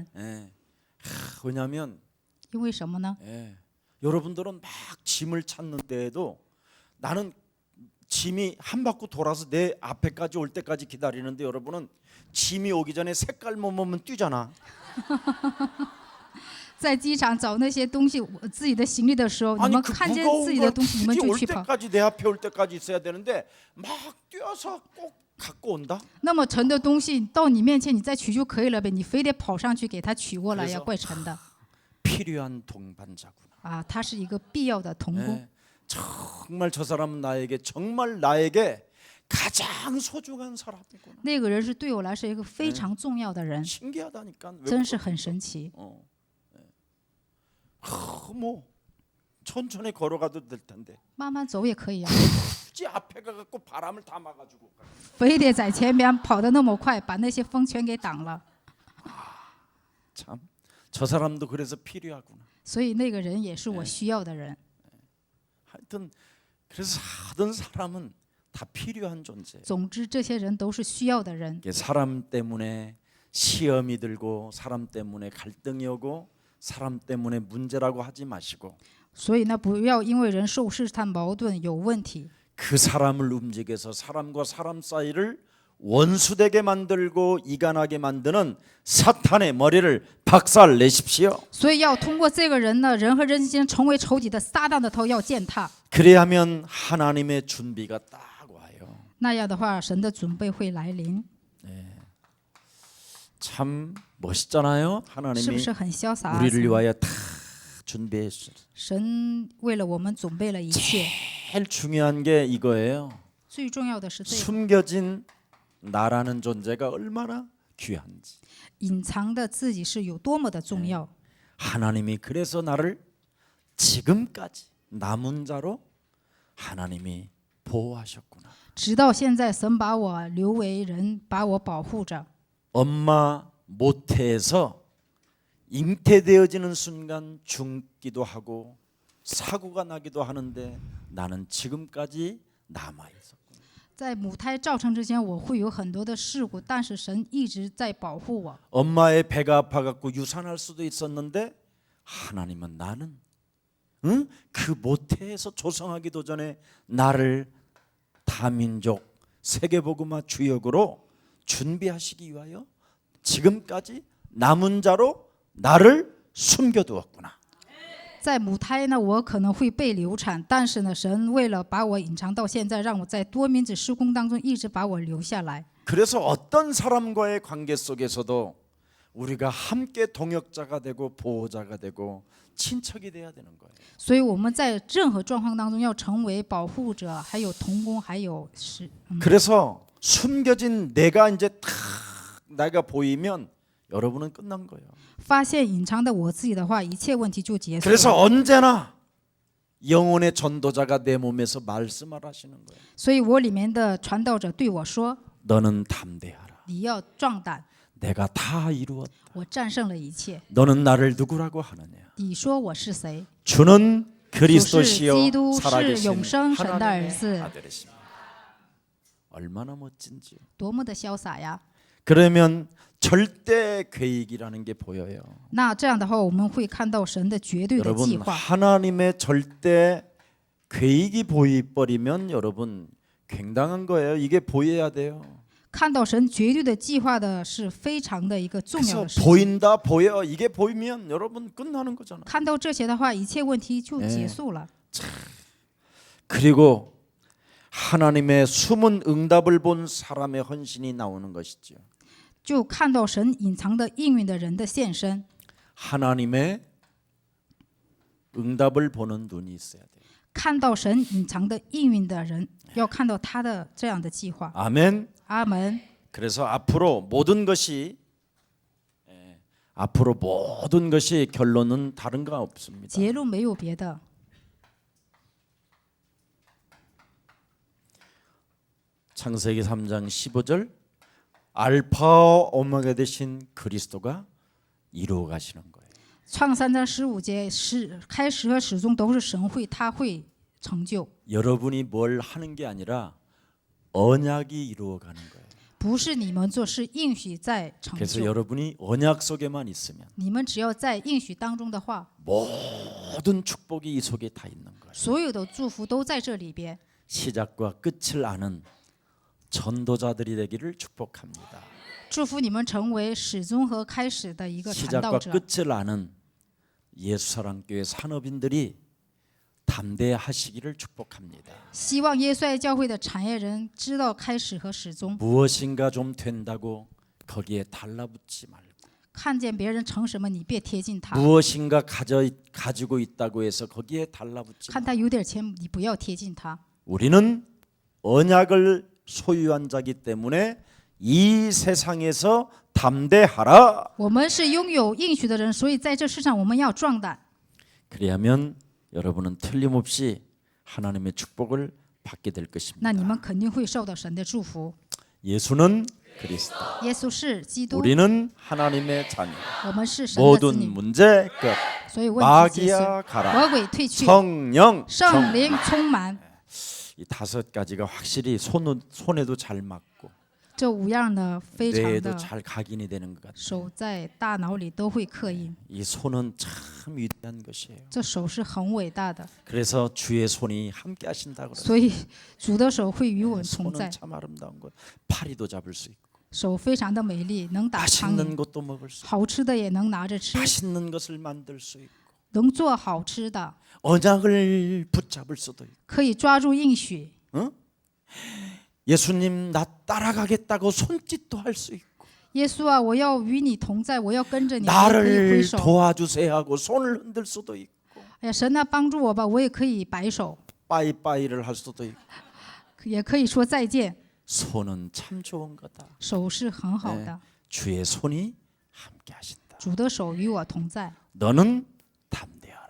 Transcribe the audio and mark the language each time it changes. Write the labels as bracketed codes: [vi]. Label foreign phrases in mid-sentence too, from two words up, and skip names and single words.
[ko] 왜냐하면 [zh] 因为什么呢？ [ko] 여러분들은 막 짐을 찾는데도 나는 짐이 한 바퀴 돌아서 내 앞에까지 올 때까지 기다리는데 여러분은 짐이 오기 전에 색깔 못 보면 뛰잖아. [zh] 在机场找那些东西，我自己的行李的时候，你 [ko] 아니 [zh] 们 [ko] 그 [zh] 看见 [ko] 무거운 [zh] 自己 [ko] 걸 [zh] 的东西，你们 [ko] 굳이 [zh] 就 [ko] 올 [zh] 去跑。 [ko] 때까지 내 앞에 올 때까지 있어야 되는데 막 뛰어서 꼭 갖고 온다. [zh] 那么沉的东西到你面前，你再取就可以了呗，你非得跑上去给他取过来， [ko] 그래서 [zh] 要怪沉的 [ko] 필요한 동반자구나. [zh] 啊！他是一个必要的同工。 [ko] 정말 저 사람은 정말 나에게 가장 소중한 사람이구나. [zh] 那个人是对我来说一个非常重要的人， [ko] 신기하다니까. 왜 [zh] 真是 [ko] 그렇게 [zh] 很神奇。 [ko] 뭐 천천히 걸어가도 될 텐데 [zh] 慢慢走也可以啊， [ko] 굳이 앞에 가갖고 바람을 다 막아주고. [zh] 非得在前面跑得那么快，把那些风全给挡了。 [ko] 참, 저 사람도 그래서 필요하구나. [zh] 所以那个人也是我需要的人。 [ko] 하여튼 그래서 하던 사람은 다 필요한 존재. [zh] 总之，这些人都是需要的人。 [ko] 사람 때문에 시험이 들고 사람 때문에 갈등이 오고 사람 때문에 문제라고 하지 마시고 [zh] 所以呢，不要因为人受试探、矛盾有问题， [ko] 그 사람을 움직여서 사람과 사람 사이를 원수되게 만들고 이간하게 만드는 사탄의 머리를 박살 내십시오. [zh] 所以要通过这个人呢，人和人之间成为仇敌的撒旦的头要践踏。 [ko] 그래야면 하나님의 준비가 딱 와요. [zh] 那样的话，神的准备会来临， [ko] 참 멋있잖아요. [zh] 是不 [ko] 하나님이 [zh] 是很潇洒啊？ [ko] 우리를 위하여 다 준비했어요. [zh] 神为了我们准备了一切， [ko] 제일 중요한 게 이거예요. [zh] 最重要的是这个 [ko] 숨겨진 나라는 존재가 얼마나 귀한지. [zh] 隐藏的自己是有多么的重要。 [ko] 하나님이 그래서 나를 지금까지 남은 자로 하나님이 보호하셨구나. [zh] 直到现在，神把我留为人，把我保护着。 [ko] 엄마 모태에서 잉태되어지는 순간 죽기도 하고 사고가 나기도 하는데 나는 지금까지 남아 있었구나. [zh] 在母胎造成之前，我会有很多的事故，但是神一直在保护我。 [ko] 엄마의 배가 아파갖고 유산할 수도 있었는데 하나님은 나는 그 모태에서 조성하기도 전에 나를 다민족 세계복음화 주역으로 준비하시기 위하여 지금까지 남은 자로 나를 숨겨두었구나. [zh] 在母胎呢，我可能会被流产，但是呢，神为了把我隐藏到现在，让我在多民子施工当中一直把我留下来。 [ko] 그래서 어떤 사람과의 관계 속에서도 우리가 함께 동역자가 되고 보호자가 되고 친척이 돼야 되는 거예요. [zh] 所以我们在任何状况当中要成为保护者，还有同工，还有 [ko] 그래서 숨겨진 내가 이제 탁 내가 보이면 여러분은 끝난 거예요. [zh] 发现隐藏的我自己的话，一切问题就结束 [ko] 그래서 [zh] 了。 [ko] 언제나 영혼의 전도자가 내 몸에서 말씀을 하시는 거예요. [zh] 所以我里面的传道者对我说 [ko] 너는 담대하라. ：“ [zh] 你要壮胆， [ko] 내가 다 이루었다. [zh] 我战胜了一切。 [ko] 너는 나를 누구라고 하느냐? [zh] 你说我是谁？ [ko] 주는 [zh] 主是 [ko] 그리스도시요 [zh] 基督，是 [ko] 살아계신 [zh] 永生神的儿 [ko] 하나님의 [zh] 子， [ko] 아들이십니다. 얼마나 멋진지요. [zh] 多么的潇洒呀！ [ko] 그러면 절대 계획이라는 게 보여요. [zh] 那这样的话，我们会看到神的绝对的计 [ko] 여러분 [zh] 划。 [ko] 하나님의 절대 계획이 보이버리면 여러분 굉장한 거예요. 이게 보여야 돼요. [zh] 看到神绝对的计划的是非常的一个重要 [ko] 그래서 [zh] 的事情。 [ko] 보인다 보여 이게 보이면 여러분 끝나는 거잖아. [zh] 看到这些的话，一切问题就结束了。 [ko] 그리고 하나님의 숨은 응답을 본 사람의 헌신이 나오는 것이죠. [zh] 就看到神隐藏的应允的人的现身， [ko] 하나님의 응답을 보는 눈이 있어야 돼요. [zh] 看到神隐藏的应允的人，要看到他的这样的计划。 [ko] 아멘. [zh] 阿门。 [ko] 그래서 앞으로 모든 것이 결론은 다른 거 없습니다. [zh] 结论没有别的， [ko] 창세기 3장 15절 알파와 오메가 되신 그리스도가 이루어 가시는 거예요. [zh] 创3章15节是开始和始终都是神会，他会成就， [ko] 여러분이 뭘 하는 게 아니라 언약이 이루어 가는 거예요. [zh] 不是你们做，是应许在成 [ko] 그래서 [zh] 就。 [ko] 여러분이 언약 속에만 있으면 [zh] 你们只要在应许当中的话， [ko] 모든 축복이 이 속에 다 있는 거예요. [zh] 所有的祝福都在这里边。 [ko] 시작과 끝을 아는 전도자들이 되기를 축복합니다. [zh] 祝福你们成为始终和开始的一个传道 [ko] 시작과 [zh] 者。 [ko] 끝을 아는 예수사랑교회 산업인들이 담대하시기를 축복합니다. [zh] 希望耶稣爱教会的产业人知道开始和始终， [ko] 무엇인가 좀 된다고 거기에 달라붙지 말고 [zh] 看见别人成什么，你别贴近他； [ko] 무엇인가 가지고 있다고 해서 거기에 달라붙지 [zh] 看 [ko] 말고 [zh] 他有点钱，你不要贴近他。 [ko] 우리는 언약을 소유한 자기 때문에 이 세상에서 담대하라. [zh] 我们是拥有应许的人，所以在这世上我们要壮胆。 [ko] 그리하면 여러분은 틀림없이 하나님의 축복을 받게 될 [zh] 那 [ko] 것입니다. [zh] 你们肯定会受到神的祝福。 [ko] 예수는 그리스도, [zh] 耶稣是基督， [ko] 우리는 하나님의 자녀. [zh] 我们是神的子 [ko] 모든 [zh] 女， [ko] 문제 끝. [zh] 所以问题解 [ko] 마귀야 [zh] 决， [ko] 가라. [zh] 魔鬼退去， [ko] 성령 [zh] 圣灵充满。 [ko] 이 5가지가 확실히 손에도 잘 맞고 [zh] 这5样呢，非常 [ko] 뇌에도 [zh] 的 [ko] 잘 각인이 되는 것 같아요. [zh] 手在大脑里都会刻印。 [ko] 이 손은 참 위대한 것이에요. [zh] 这手是很伟大的， [ko] 그래서 주의 손이 함께 하신다고 그래요. [zh] 所以主的手会与我们同 [ko] 손은 [zh] 在。 [ko] 참 아름다운 거. 파리도 잡을 수 있고 [zh] 手非常的美丽，能打苍 [ko] 맛있는 [zh] 蝇， [ko] 것도 먹을 수 있고 [zh] 好吃的也能拿着吃， [ko] 맛있는 것을 만들 수 있고 [zh] 能做好吃的， [ko] 언약을 붙잡을 수도 있고 [zh] 可以抓住应许。 [ko] 예수님 나 따라가겠다고 손짓도 할 수 있고 [zh] 耶稣啊，我要与你同在，我要跟着你，我也可以挥 [ko] 나를 [zh] 手。 [ko] 도와주세요 하고 손을 흔들 수도 있고 [zh] 哎呀，神啊，帮助我吧，我也可以摆手， [ko] 빠이빠이를 할 수도 있고 [zh] 也可以说再见。 [ko] 손은 참 좋은 거다. [zh] 手是很好的， [ko] 주의 손이 함께 하신다. [zh] 主的手与我同在， [ko] 너는 담대하라.